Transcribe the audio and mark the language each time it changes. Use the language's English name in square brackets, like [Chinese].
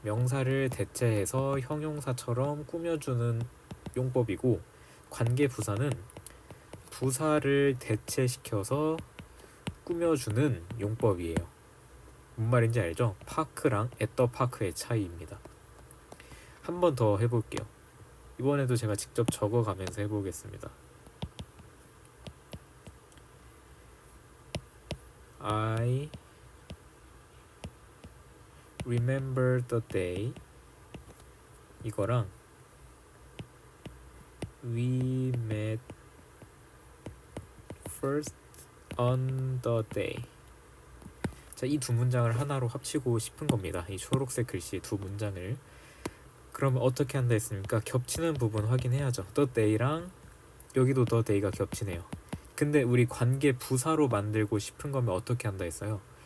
[Korean] 명사를 대체해서 형용사처럼 꾸며주는 용법이고, 관계 부사는 부사를 대체시켜서 꾸며주는 용법이에요. 뭔 말인지 알죠? 파크랑 at 파크의 차이입니다. 한 번 더 해볼게요. 이번에도 제가 직접 적어가면서 해보겠습니다. [English] I remember the day 이거랑 we met first on the day. [Korean] 자, 이 두 문장을 하나로 합치고 싶은 겁니다. 이 초록색 글씨 두 문장을. 그러면 어떻게 한다 했습니까? 겹치는 부분 확인해야죠. the day랑 여기도 the day가 겹치네요. 근데 우리 관계 부사로 만들고 싶은 거면 어떻게 한다 했어요?